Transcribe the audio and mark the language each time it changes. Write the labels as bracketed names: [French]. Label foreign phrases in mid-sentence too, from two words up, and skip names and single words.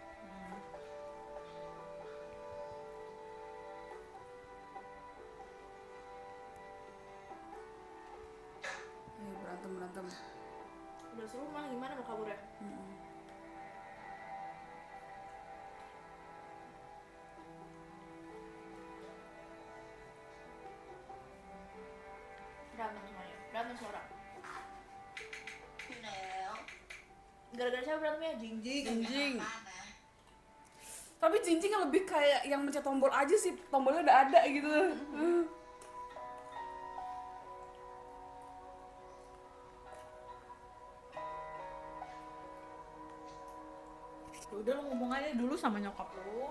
[Indonesian] Ayo berantem. Udah suruh rumah gimana mau kabur ya? Berantem semuanya, berantem semua orang. [Thai] อยู่แล้ว [Indonesian] Gara-gara siapa berantemnya? Jingjing. Jingjing. [Thai] บ้านนะ [Indonesian] Tapi Jingjing lebih kayak yang mencet tombol aja sih, tombolnya udah ada gitu. Udah lo ngomong aja dulu sama nyokap lu.